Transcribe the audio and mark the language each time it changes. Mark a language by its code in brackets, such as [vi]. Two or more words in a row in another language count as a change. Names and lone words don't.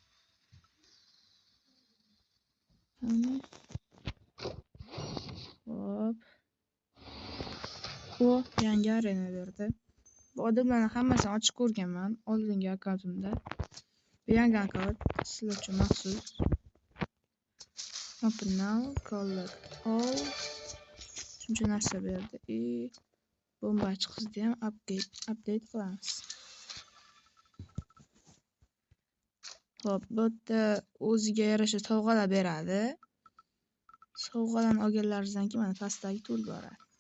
[uz] Hop. Yangi arena berdi. Bu odamlarni hammasini ochib ko'rganman oldingi akkauntimda. Bu yangi akkaunt sizlar uchun maxsus. [en] Open now, collect all. [uz] Shuncha narsa berdi. Bombachi qizni ham update qilamiz. Hop, bu yerda o'ziga yarasha sovg'alar beradi. Sovg'alarni olganlaringizdan keyin mana pastdagi tool boradi.